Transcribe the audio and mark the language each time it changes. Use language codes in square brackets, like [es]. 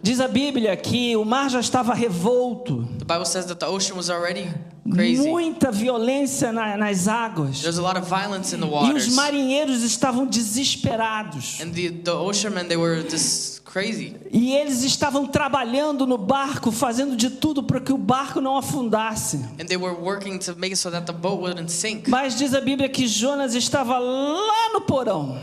[pt] diz a Bíblia que o mar já estava revolto, [en] the Bible says that the ocean was already crazy. [pt] muita violência nas águas, [en] There's a lot of violence in the [pt] e os [en] waters. [pt] marinheiros estavam desesperados, [en] And the oceanmen, they were just crazy. [pt] e eles estavam trabalhando no barco, fazendo de tudo para que o barco não afundasse. [en] And they were working to make it so that the boat wouldn't sink. [pt] Mas diz a Bíblia que Jonas estava lá no porão,